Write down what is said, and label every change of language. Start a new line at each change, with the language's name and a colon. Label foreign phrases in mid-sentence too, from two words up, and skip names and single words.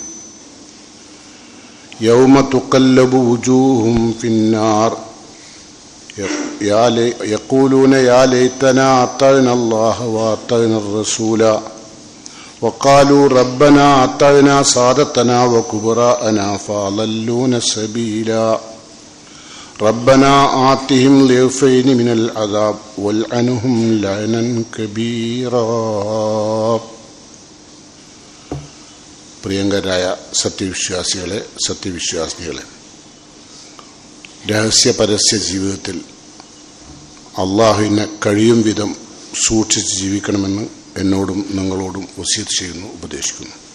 Arabic: يوم تقلب وجوههم في النار يقولون يا ليتنا أطعنا الله وأطعنا الرسول وقالوا ربنا أطعنا سادتنا وكبراءنا فأضلونا السبيلا. ربنا آتهم ضعفين من العذاب والعنهم لعنا كبيرا.
Malayalam: പ്രിയങ്കരായ സത്യവിശ്വാസികളെ, രഹസ്യ പരസ്യ ജീവിതത്തിൽ അള്ളാഹുവിനെ കഴിയും വിധം സൂക്ഷിച്ച് ജീവിക്കണമെന്ന് എന്നോടും നിങ്ങളോടും വസിയത്ത് ചെയ്യുന്നു, ഉപദേശിക്കുന്നു.